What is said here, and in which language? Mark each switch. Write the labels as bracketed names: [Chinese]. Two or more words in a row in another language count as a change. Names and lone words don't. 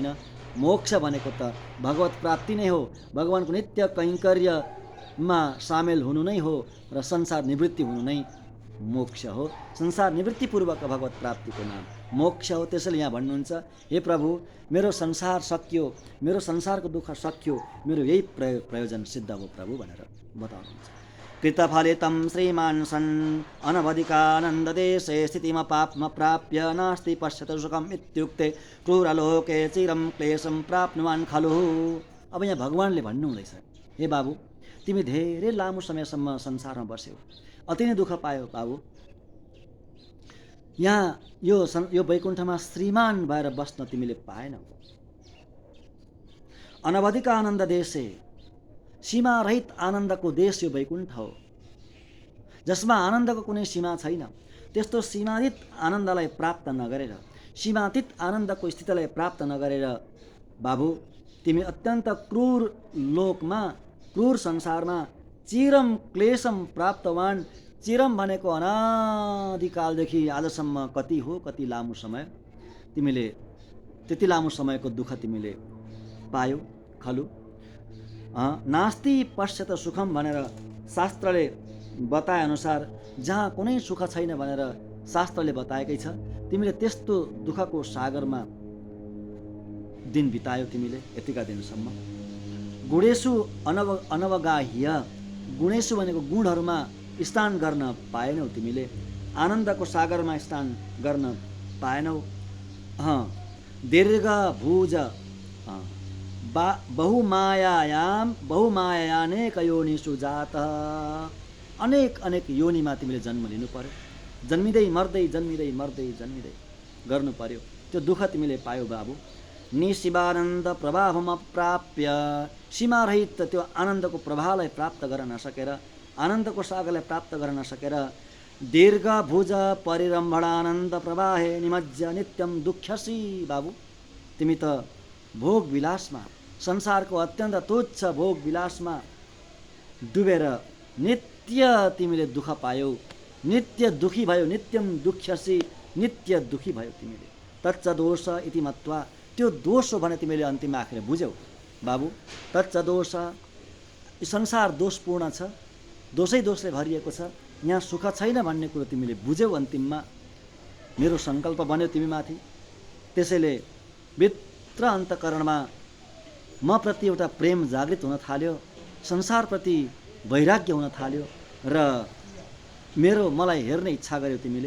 [Nepali] मोक्ष भनेको त भगवत प्राप्ति नै हो, भगवानको नित्य कैङ्कर्यमा सामेल हुनु नै हो र संसार निवृत्ति हुनु नै मोक्ष हो। संसार निवृत्तिपूर्वक भगवत प्राप्तिको नाम मोक्ष हो। त्यसैले यहाँ भन्नुहुन्छ हे प्रभु, मेरो संसार सकियो, मेरो संसारको दुःख सकियो, मेरो यही प्रयोजन सिद्ध हो प्रभु भनेर बताउनुहुन्छ। [Sanskrit] कृतफलितं श्रीमान् सन् अनवधिकानन्ददेशे स्थितिमपाप्मप्राप्य नास्ति पश्यतु सुखम् इत्युक्ते क्रूरलोके चिरं क्लेशं प्राप्नुवान् खलु। [Nepali] अब यहाँ भगवानले भन्नुहुँदैछ, हे बाबु, तिमी धेरै लामो समयसम्म संसारमा बस्यौ, अति नै दुःख पायौ बाबु। यहाँ यो वैकुण्ठमा श्रीमान भएर बस्न तिमीले पाएनौ। [Sanskrit] अनवधिक आनन्द देशे, [Nepali] सीमारहित आनन्दको देश यो वैकुण्ठ हो, जसमा आनन्दको कुनै सीमा छैन। त्यस्तो सीमातीत आनन्दलाई प्राप्त नगरेर, सीमातीत आनन्दको स्थितिलाई प्राप्त नगरेर बाबु, तिमी अत्यन्त क्रूर लोकमा, क्रूर संसारमा [Sanskrit] चिरम क्लेशम प्राप्तवान, [Nepali] चिरम भनेको अनादिकालदेखि आजसम्म कति हो, कति लामो समय तिमीले त्यति लामो समयको दुःख तिमीले पायौ खलु। [Sanskrit] नास्ति पश्यत सुखम [Nepali] भनेर शास्त्रले बताए अनुसार जहाँ कुनै सुख छैन भनेर शास्त्रले बताएकै छ। तिमीले त्यस्तो दुःखको सागरमा दिन बितायौ तिमीले यतिका दिनसम्म। [Sanskrit] गुणेशु अनवगाह्य, [Nepali] गुणेशु भनेको गुणहरूमा स्नान गर्न पाएनौ तिमीले, आनन्दको सागरमा स्नान गर्न पाएनौ। [Sanskrit] दीर्घ भुज बहुमायानेक योनिषु जात, [Nepali] अनेक अनेक योनिमा तिमीले जन्म लिनु पर्यो, जन्मिँदै मर्दै जन्मिँदै मर्दै जन्मिँदै गर्नु पर्यो। त्यो दुःख तिमीले पायौ बाबु। [Sanskrit] निशिवानन्द प्रभावमा प्राप्य, [Nepali] सीमारहित त्यो आनन्दको प्रभावलाई प्राप्त गर्न नसकेर, आनन्दको सागरलाई प्राप्त गर्न नसकेर [Sanskrit] दीर्घ भुज परिरम्भणानन्द प्रवाहे निमज्ज नित्यम दुःख्यसी [Nepali] बाबु। तिमी त भोग विलासमा, संसारको अत्यन्त तुच्छ भोग विलासमा डुबेर नित्य तिमीले दुःख पायौ, नित्य दुखी भयो, [Sanskrit] नित्यम दुःख्यसी, [Nepali] नित्य दुखी भयो तिमीले। [Sanskrit] तच्च दोष इति मत्वा, [Nepali] त्यो दोष हो भने तिमीले अन्तिममा आखिर बुझ्यौ बाबु। [Sanskrit] तच्च दोष, [Nepali] संसार दोषपूर्ण छ, दोषै दोषले भरिएको छ, यहाँ सुख छैन भन्ने कुरो तिमीले बुझ्यौ अन्तिममा। मेरो सङ्कल्प बन्यो तिमीमाथि, त्यसैले भित्र अन्तःकरणमा म प्रति एउटा प्रेम जागृत हुन थाल्यो, संसारप्रति वैराग्य हुन थाल्यो र मलाई हेर्ने इच्छा गर्यौ तिमीले।